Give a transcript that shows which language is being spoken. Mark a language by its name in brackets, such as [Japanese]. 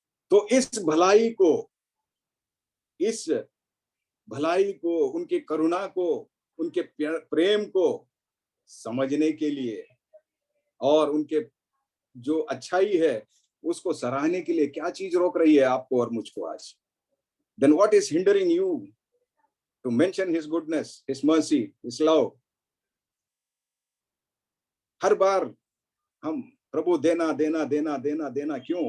[Hindi] तो इस भलाई को, इस भलाई को, उनकी करुणा को, उनके प्रेम को समझने के लिए और उनके जो अच्छाई है उसको सराहने के लिए क्या चीज रोक रही है आपको और मुझको आज? [English] Then what is hindering you to mention his goodness, his mercy, his love? [Hindi] हर बार हम प्रभु देना देना देना देना देना क्यों?